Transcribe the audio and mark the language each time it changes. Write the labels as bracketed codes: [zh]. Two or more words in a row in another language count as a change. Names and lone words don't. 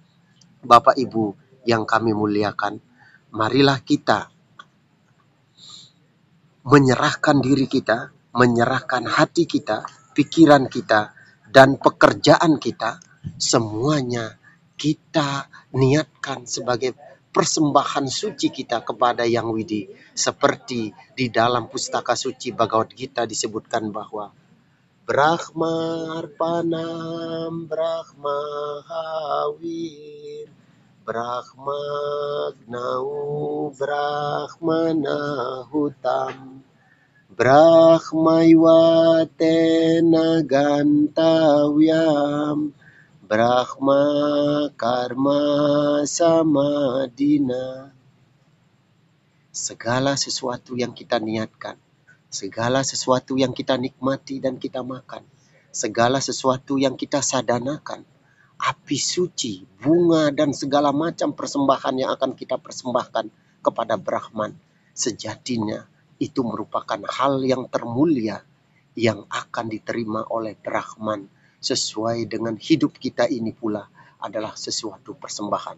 [id] Bapak Ibu yang kami muliakan, marilah kita menyerahkan diri kita, menyerahkan hati kita, pikiran kita, dan pekerjaan kita, semuanya kita niatkan sebagai persembahan suci kita kepada Yang Widi. Seperti di dalam pustaka suci Bhagavad Gita disebutkan bahwa [sa] ब्रह्मार्पणं ब्रह्म हविर् ब्रह्माग्नौ ब्रह्मणाहुतम् ब्रह्मैवतेन गन्तव्यं ब्रह्म कर्म समाधिना. [id] Segala sesuatu yang kita niatkan, segala sesuatu yang kita nikmati dan kita makan, segala sesuatu yang kita sadanakan, api suci, bunga, dan segala macam persembahan yang akan kita persembahkan kepada Brahman, sejatinya itu merupakan hal yang termulia yang akan diterima oleh Brahman sesuai dengan hidup kita ini pula adalah sesuatu persembahan.